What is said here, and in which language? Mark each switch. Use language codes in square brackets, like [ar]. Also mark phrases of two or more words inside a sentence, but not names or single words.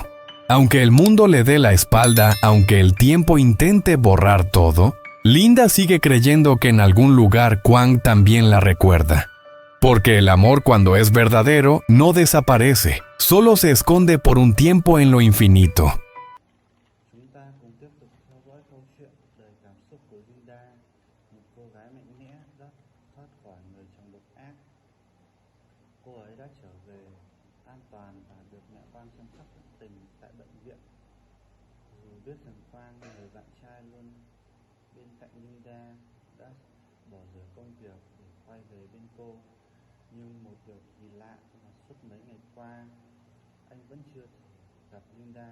[es] Aunque el mundo le dé la espalda, aunque el tiempo intente borrar todo, Linda sigue creyendo que en algún lugar Kwang también la recuerda. Porque el amor, cuando es verdadero, no desaparece, solo se esconde por un tiempo en lo infinito. [vi] Chúng ta cùng tiếp tục theo dõi câu chuyện đời cảm xúc của Linda, một cô gái mạnh mẽ đã thoát khỏi người chồng độc ác. Cô ấy đã trở về an toàn và được mẹ Quang chăm sóc tận tình tại bệnh viện. Dù biết rằng Quang, người bạn trai luôn bên cạnh Linda, đã bỏ dở công việc để quay về bên cô, nhưng một điều kỳ lạ là suốt mấy ngày qua, anh vẫn chưa gặp Linda.